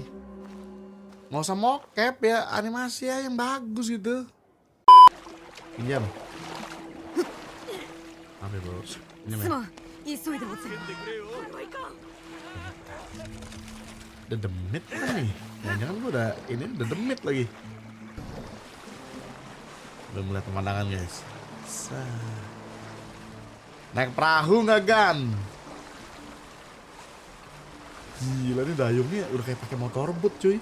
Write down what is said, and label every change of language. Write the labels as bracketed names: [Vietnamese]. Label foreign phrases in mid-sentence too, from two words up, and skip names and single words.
[Indonesian] Nggak usah mocap ya, animasi aja yang bagus gitu. Pinjam. Apa ya, bro? Pinjam [Japanese] す [Indonesian] ya. [Japanese] まん急いでおつれこれはいかん [Indonesian] Udah demit kan nih? Jangan-jangan gue udah ini udah demit lagi. Udah melihat pemandangan guys. Naik perahu nggak Gan? Gila nih dayungnya udah kayak pakai motorboat cuy.